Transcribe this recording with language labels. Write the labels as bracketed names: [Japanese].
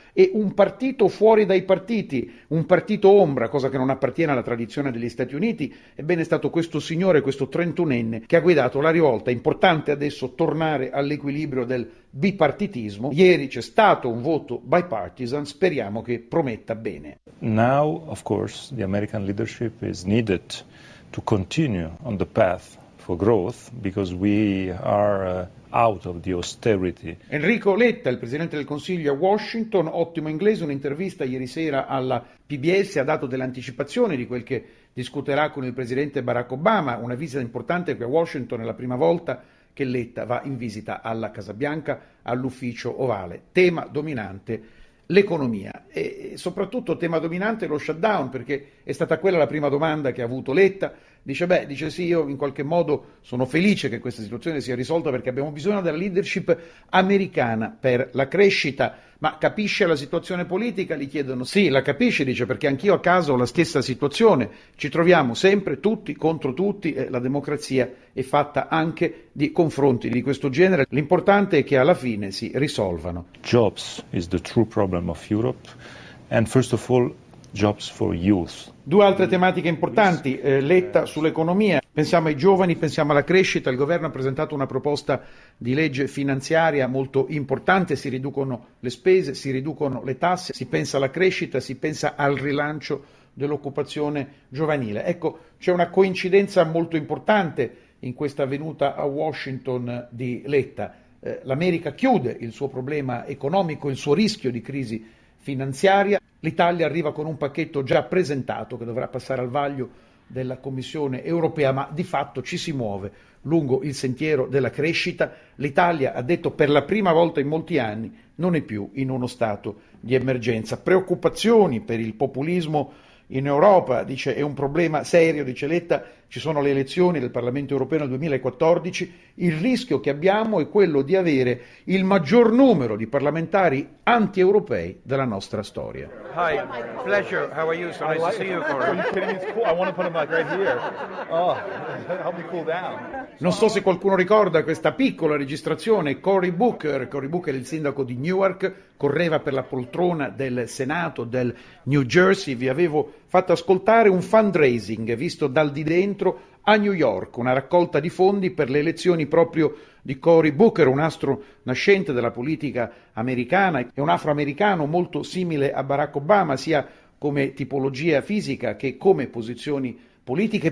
[Italian] E un partito fuori dai partiti, un partito ombra, cosa che non appartiene alla tradizione degli Stati Uniti, ebbene è stato questo signore, questo 31enne, che ha guidato la rivolta. È importante adesso tornare all'equilibrio del bipartitismo. Ieri c'è stato un voto bipartisan, speriamo che prometta bene. [English] Now, of course, the American leadership is needed to continue on the path for growth, because we are out of the austerity. [Italian] Enrico Letta, il presidente del Consiglio a Washington, ottimo inglese, un'intervista ieri sera alla PBS, ha dato delle anticipazioni di quel che discuterà con il presidente Barack Obama, una visita importante qui a Washington, è la prima volta che Letta va in visita alla Casa Bianca, all'ufficio ovale. Tema dominante l'economia e soprattutto tema dominante lo shutdown, perché è stata quella la prima domanda che ha avuto Letta. Dice sì, io in qualche modo sono felice che questa situazione sia risolta perché abbiamo bisogno della leadership americana per la crescita. Ma capisce la situazione politica? Gli chiedono. Sì, la capisce, dice, perché anch'io a casa ho la stessa situazione. Ci troviamo sempre tutti contro tutti e la democrazia è fatta anche di confronti di questo genere. L'importante è che alla fine si risolvano. [English] Jobs is the true problem of Europe and first of all jobs for youth. [Italian] Due altre tematiche importanti, Letta sull'economia. Pensiamo ai giovani, pensiamo alla crescita. Il governo ha presentato una proposta di legge finanziaria molto importante. Si riducono le spese, si riducono le tasse, si pensa alla crescita, si pensa al rilancio dell'occupazione giovanile. Ecco, c'è una coincidenza molto importante in questa venuta a Washington di Letta. L'America chiude il suo problema economico, il suo rischio di crisi finanziaria. L'Italia arriva con un pacchetto già presentato che dovrà passare al vaglio della Commissione europea, ma di fatto ci si muove lungo il sentiero della crescita. L'Italia ha detto per la prima volta in molti anni non è più in uno stato di emergenza. Preoccupazioni per il populismo in Europa, dice, è un problema serio, dice Letta, ci sono le elezioni del Parlamento europeo nel 2014, il rischio che abbiamo è quello di avere il maggior numero di parlamentari anti-europei della nostra storia. [English] Hi, pleasure, how are you? So nice to see you, Corey. Are you kidding? I want to put a mic right here. Oh, help me cool down. [Italian] Non so se qualcuno ricorda questa piccola registrazione, Cory Booker, il sindaco di Newark, correva per la poltrona del Senato del New Jersey, vi avevo fatto ascoltare un fundraising visto dal di dentro a New York, una raccolta di fondi per le elezioni proprio di Cory Booker, un astro nascente della politica americana e un afroamericano molto simile a Barack Obama, sia come tipologia fisica che come posizioni politiche.